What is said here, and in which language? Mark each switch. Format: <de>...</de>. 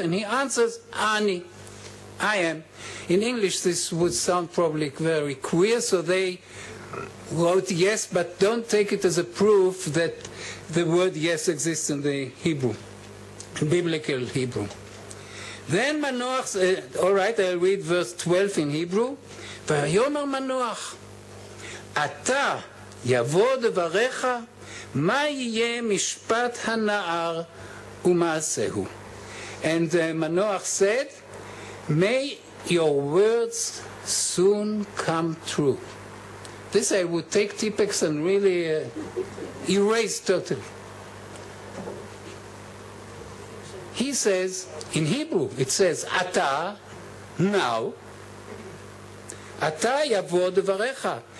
<en>And he answers, Ani, I am. In English this would sound probably very queer, so they wrote yes, but don't take it as a proof that the word yes exists in the Hebrew, biblical Hebrew. Then Manoah, all right, I'll read verse 12 in Hebrew.</en> <he>ויאמר מנוח, אתה יבוא דבריך, מה יהיה משפט הנער ומעשהו?</he> <en>And Manoah said, may your words soon come true. This I would take Tipex and really erase totally. He says, in Hebrew, it says, Ata, now,</en> <he>Ata yavo devarecha.</he>